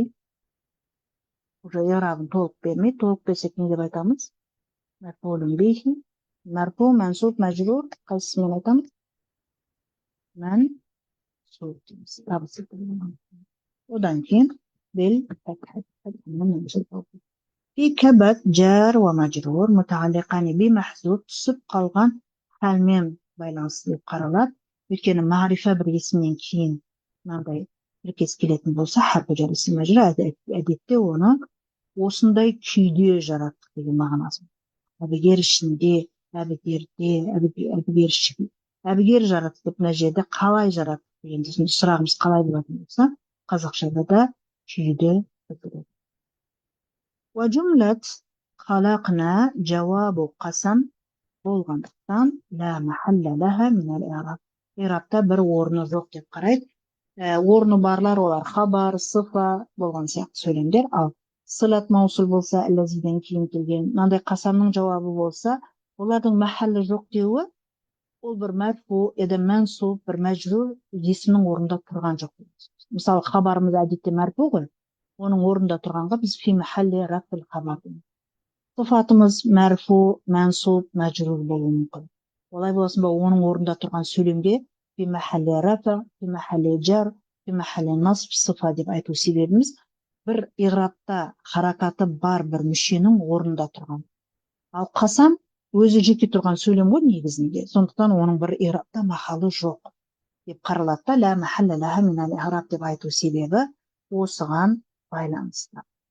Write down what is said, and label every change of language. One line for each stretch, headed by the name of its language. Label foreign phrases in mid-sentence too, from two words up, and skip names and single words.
Kazakh: Уже ирабын толық бермей, толық берсек не деп айтамыз?
Arabic: مفعول به. مرفوع، منصوب، مجرور.
Kazakh: Қайсысымен айтамыз? Мансуб дейміз. Одан кейін бел
Arabic: في كبد جار ومجرور متعلقان بمحذوف
Kazakh: түсіп қалған халмен байланысты деп қаралады. Өйткені мағрифа бір есімнен кейін мынандай тіркес келетін болса,
Arabic: حرف جر اسم مجرور,
Kazakh: әдетте оны осындай күйде жараттық деген мағынасы. Әбігер ішінде, әбігер жараттық деп мына жерде қалай жараттық дегенде сұрағымыз қалай болатын болса, қазақшада да күйді білдіреді.
Arabic: وجملة خلقنا جواب قسم болғандықтан لا محل لها من الإعراب.
Kazakh: Ирабта бір орны жоқ деп қарайды. Орны барлар олар хабар, сыфа болған сияқты сөйлемдер. Ал
Arabic: صلة الموصول
Kazakh: болса, әлләзиден кейін келген, мынандай қасамның жауабы болса, олардың мәхәлі жоқ деуі, ол бір мәрфу, мансуб, бір мәжрур есімнің орнында тұрған жоқ. Мысалы, хабарымыз әдетте мәрфу ғой. Оның орнында тұрғанға біз
Arabic: في محل رفع الخبر
Kazakh: дейміз. Сыфатымыз мәрфу, мансуб, мәжрур болуы мүмкін. Олай болсын ба, оның орнында тұрған сөйлемде
Arabic: في محل رفع، في محل جر، في محل نصب,
Kazakh: сыфа деп айту себебіміз бір иғрабта харакаты бар бір мүшенің орнында тұрған. Ал қасам өзі жеке тұрған сөйлем ғой негізінде. Сондықтан оның бір иғрабта махалы жоқ деп қаралады да,
Arabic: لا محل لها من الإعراب
Kazakh: деп айту себебі осыған байланысты.